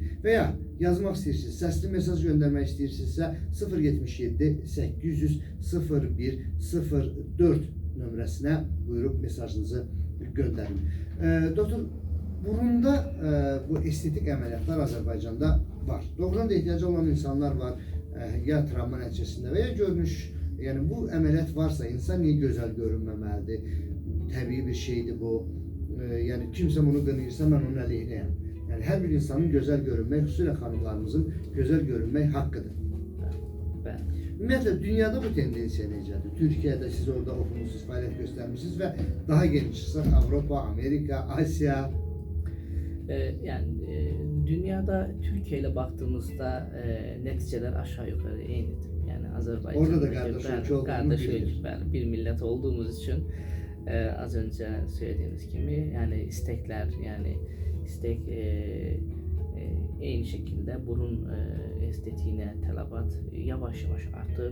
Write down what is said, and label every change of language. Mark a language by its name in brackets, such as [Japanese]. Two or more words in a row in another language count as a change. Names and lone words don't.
[Azerbaijani] Veya yazmaq istəyirsiniz, səsli mesaj göndərmək istəyirsinizsə 077 800 01 04 nömrəsinə buyurub mesajınızı göndərin. Doktor, burunda bu estetik əməliyyatlar Azərbaycanda var. Doğrudan da ehtiyacı olan insanlar var, ya travma nəticəsində və ya görünüş. Yəni bu əməliyyat varsa insan niyə gözəl görünməməlidir? Təbii bir şeydir bu. Yani kimse bunu qınayırsa mən onun əleyhinəyəm. Yani her bir insanın güzel görünmək, xüsusilə xanımlarımızın güzel görünmək haqqıdır. Ümumiyyətlə dünyada bu tendensiya necədir? Türkiye'de siz orada oxumusunuz, fəaliyyət göstərmişsiniz və daha geniş çıxsaq Avropa, Amerika, Asya. [Turkish] Yani dünyada Türkiye ile baktığımızda neticeler aşağı yukarı aynıdır. Yani Azerbaycan Orada da kardeşlik bir millet olduğumuz için az önce söylediğimiz gibi yani istekler yani istek aynı şekilde burun estetiğine tələbat yavaş yavaş artır.